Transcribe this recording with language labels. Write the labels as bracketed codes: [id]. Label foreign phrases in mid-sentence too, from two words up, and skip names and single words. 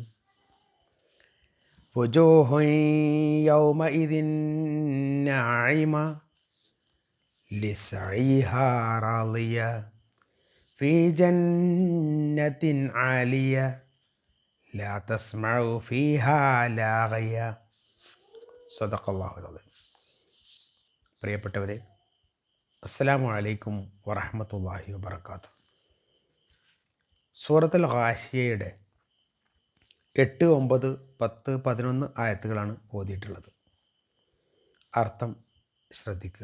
[ar] وجوه يومئذ ناعمة لسعيها راضية في جنة عالية لا تسمع فيها لاغية. صدق الله العظيم. [ml] പ്രിയപ്പെട്ടവരെ, [ar] السلام عليكم ورحمة الله وبركاته. [ml] സൂറത്തുൽ ഗാശിയയുടെ 8, 9, 10, 11 ആയത്തുകളാണ് ഓതിയിട്ടുള്ളത്. അർത്ഥം ശ്രദ്ധിക്കുക.